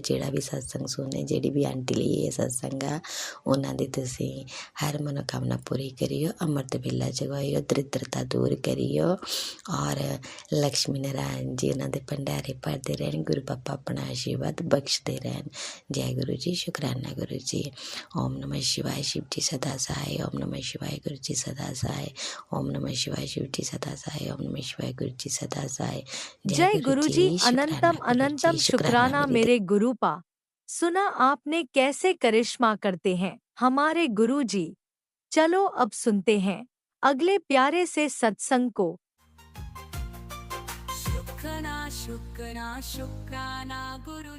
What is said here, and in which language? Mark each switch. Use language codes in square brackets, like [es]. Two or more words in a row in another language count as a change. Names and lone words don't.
[pa] ਜਿਹੜਾ ਵੀ ਸਤਸੰਗ ਸੁਣੇ, ਜਿਹੜੀ ਵੀ ਆਂਟੀ ਲਈ ਇਹ ਸਤਸੰਗ ਆ, ਉਹਨਾਂ ਦੀ ਤੁਸੀਂ ਹਰ ਮਨੋਕਾਮਨਾ ਪੂਰੀ ਕਰੀਓ। ਅੰਮ੍ਰਿਤ ਵੇਲਾ ਜਗਾਈਓ, ਦਰਿਦਰਤਾ ਦੂਰ ਕਰੀਓ ਔਰ ਲਕਸ਼ਮੀ ਨਾਰਾਇਣ ਜੀ ਉਹਨਾਂ ਦੇ ਭੰਡਾਰੇ ਭਰਦੇ ਰਹਿਣ। ਗੁਰੂ ਪਾਪਾ ਆਪਣਾ ਆਸ਼ੀਰਵਾਦ ਬਖਸ਼ਦੇ ਰਹਿਣ। ਜੈ ਗੁਰੂ ਜੀ, ਸ਼ੁਕਰਾਨਾ ਗੁਰੂ ਜੀ। [hi] ओम नमः शिवाय, शिव जी सदा सहाय। ओम नमः शिवाय, गुरु जी सदा सहाय। ओम नमः शिवाय, शिव जी सदा सहाय। ओम नमः शिवाय, गुरु जी सदा सहाय। जय गुरु जी, शुक्राना अनंतम गुरु अनंतम जी, शुक्राना मेरी मेरे गुरुपा। सुना आपने कैसे करिश्मा करते हैं हमारे गुरु जी। चलो अब सुनते हैं अगले प्यारे से सत्संग को। शुक्राना शुक्राना शुक्राना गुरु